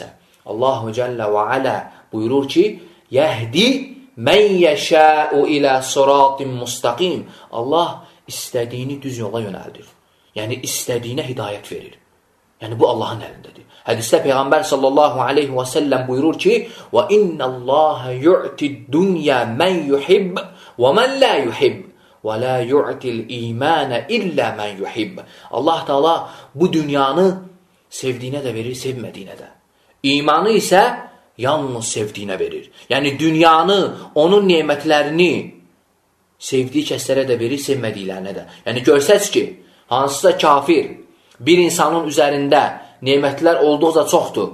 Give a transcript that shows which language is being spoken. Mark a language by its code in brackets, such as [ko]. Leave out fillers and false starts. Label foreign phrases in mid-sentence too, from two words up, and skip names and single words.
[ar] الله جل وعلا [az] buyurur ki, [ar] يهدي من يشاء إلى صراط مستقيم. [az] Allah istədiyini düz yola yönəldir. Yəni, istədiyinə hidayət verir. Yəni, bu Allahın əlindədir. Hədisdə Peyğəmbər [ar] صلى الله عليه وسلم [az] buyurur ki, [ar] وَإِنَّ اللّٰهَ يُعْتِ الدُّنْيَا مَنْ يُحِبْ وَمَنْ لَا يُحِبْ وَلَا يُعْتِ الْإِيمَانَ إِلَّا مَنْ يُحِبْ. [az] Allah Taala bu dünyanı sevdiyinə də verir, sevmədiyinə də. İmanı isə yalnız sevdiyinə verir. Yəni, dünyanı, onun nemətlərini sevdiyi kəslərə də verir, sevmədiklərinə də. Yəni, görsəz ki, hansısa kafir bir insanın üzərində nemətlər olduqca çoxdur.